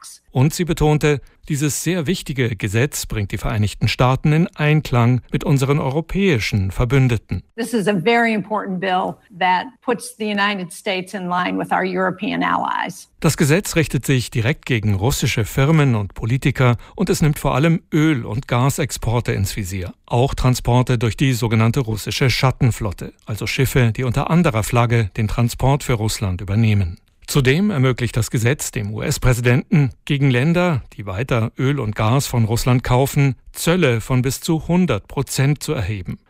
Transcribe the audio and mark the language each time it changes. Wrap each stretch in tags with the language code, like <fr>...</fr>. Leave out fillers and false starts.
<de>Und sie betonte, dieses sehr wichtige Gesetz bringt die Vereinigten Staaten in Einklang mit unseren europäischen Verbündeten.</de> <en>This is a very important bill that puts the United States in line with our European allies.</en> <de>Das Gesetz richtet sich direkt gegen russische Firmen und Politiker und es nimmt vor allem Öl- und Gasexporte ins Visier. Auch Transporte durch die sogenannte russische Schattenflotte, also Schiffe, die unter anderer Flagge den Transport für Russland übernehmen. Zudem ermöglicht das Gesetz dem US-Präsidenten, gegen Länder, die weiter Öl und Gas von Russland kaufen, Zölle von bis zu 100% zu erheben.</de>